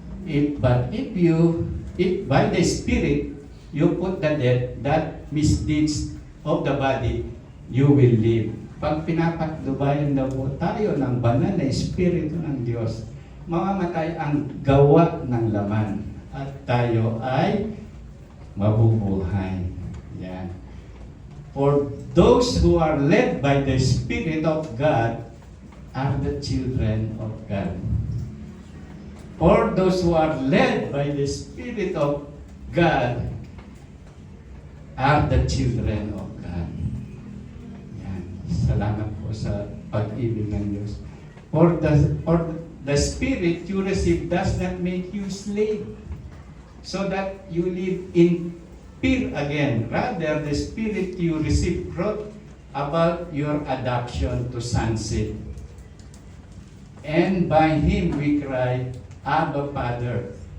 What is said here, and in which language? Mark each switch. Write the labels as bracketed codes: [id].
[en] If by the Spirit you put the death, that misdeeds of the body, you will live. [tl] Pag pinapatnubayan daw po tayo ng banal na Espiritu ng Diyos, mamamatay ang gawa ng laman at tayo ay mabubuhay. Yan. [en] For those who are led by the Spirit of God are the children of God. For those who are led by the Spirit of God are the children of God. Yan. [tl] Salamat po sa pag-ibig ng Diyos. [en] For the Spirit you receive does not make you slave, so that you live in fear again. Rather, the Spirit you receive brought about your adoption to sonship. And by Him we cry, Abba, Father.